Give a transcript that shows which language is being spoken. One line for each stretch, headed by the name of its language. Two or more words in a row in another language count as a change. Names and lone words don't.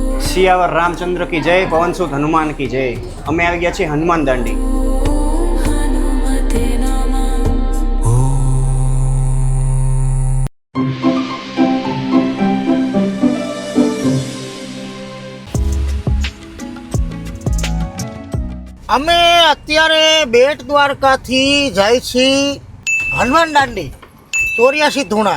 Hindi: सियावर रामचंद्र की जय, पवन सुत हनुमान की जय।
Gujarati: અમે આવી ગયા છીએ હનુમાન દાંડી। અમે અત્યારે બેટ દ્વારકાથી જાય છીએ હનુમાન દાંડી 84 ધૂણા।